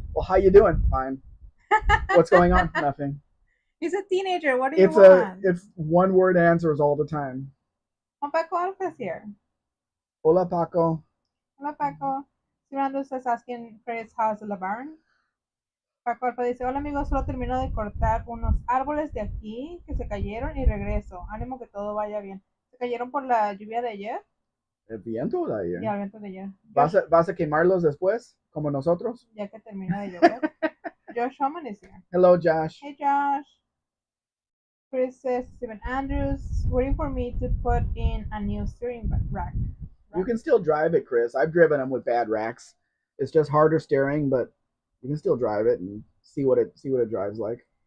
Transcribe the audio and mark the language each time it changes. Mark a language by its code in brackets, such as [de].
[en] Well, how you doing? Fine. What's going on? Nothing. He's a teenager. What do you want? It's one word answers all the time. Juan Paco Alpha's here. [es] Hola Paco. Hola Paco. [en] Simando says asking Chris how's the Baron. [es] Paco Alfa dice, hola amigos, solo termino de cortar unos árboles de aquí que se cayeron y regreso. Ánimo que todo vaya bien. ¿Se cayeron por la lluvia de ayer? El viento de ayer. Ya, el viento de ayer. ¿Vas a quemarlos después, como nosotros? Ya que termina de llover. [en] Josh Homan is here. Hello, Josh. Hey, Josh. Chris says, Steven Andrews, waiting for me to put in a new steering rack. You can still drive it, Chris. I've driven them with bad racks. It's just harder steering, but you can still drive it and see what it drives like.